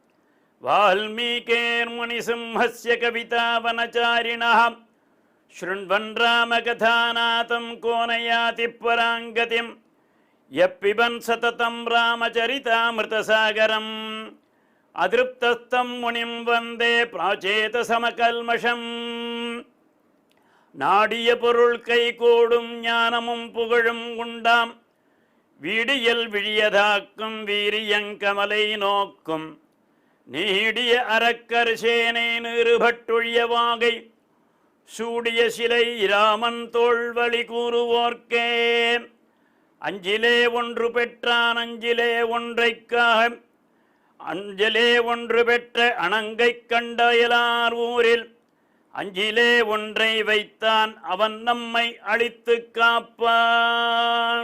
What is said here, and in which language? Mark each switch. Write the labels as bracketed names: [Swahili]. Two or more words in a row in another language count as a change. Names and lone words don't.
[Sanskrit] वाल्मीकिर्मुनिसिंहस्य कवितावनचारिणः शृण्वन् रामकथानाथं को न याति पराङ्गतिम् यः पिबन् सततं रामचरितामृतसागरम् अदृप्तस्तं मुनिं वन्दे प्राचेतसमकल्मषम्। [Tamil] நாடிய பொருள் கைகூடும் ஞானமும் புகழும் உண்டாம் வீடியல் விழியதாக்கும் வீரியங்கமலை நோக்கும் நீடிய அரக்கர் சேனை நிறுபட்டுழிய வாகை சூடிய சிலை இராமன் தோள்வழி கூறுவோர்க்கே அஞ்சிலே ஒன்று பெற்றான் அஞ்சிலே ஒன்றைக்காக அஞ்சிலே ஒன்று பெற்ற அணங்கை கண்டயலார் ஊரில் அஞ்சிலே ஒன்றை வைத்தான் அவன் நம்மை அழித்து காப்பான்.